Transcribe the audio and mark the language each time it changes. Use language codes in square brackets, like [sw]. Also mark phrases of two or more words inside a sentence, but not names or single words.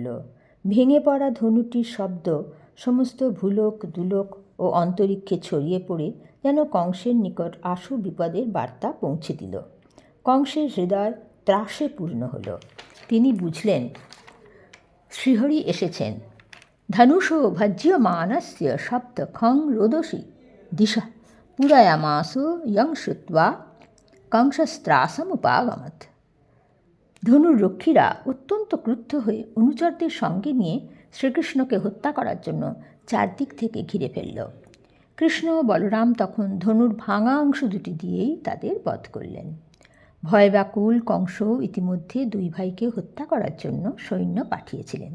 [bn] ভেঙে পড়া ধনুটির শব্দ সমস্ত ভূলোক দুলোক ও অন্তরিক্ষে ছড়িয়ে পড়ে যেন কংসের নিকট আশু বিপদের বার্তা পৌঁছে দিল। কংসের হৃদয় ত্রাসে পূর্ণ হল। তিনি বুঝলেন শ্রীহরি এসেছেন। [sa] ধনুষো ভজ্যমানস্য শব্দ খং রোদসী দিশা पूरयामासु यं श्रुत्वा कंसस्त्रासमुपागमत्। [bn] ধনুর রক্ষীরা অত্যন্ত ক্রুদ্ধ হয়ে অনুচরদের সঙ্গে নিয়ে শ্রীকৃষ্ণকে হত্যা করার জন্য চারদিক থেকে ঘিরে ফেলল। কৃষ্ণ ও বলরাম তখন ধনুর ভাঙা অংশ দুটি দিয়েই তাদের বধ করলেন। ভয়ব্যাকুল কংস ইতিমধ্যে দুই ভাইকে হত্যা করার জন্য সৈন্য পাঠিয়েছিলেন।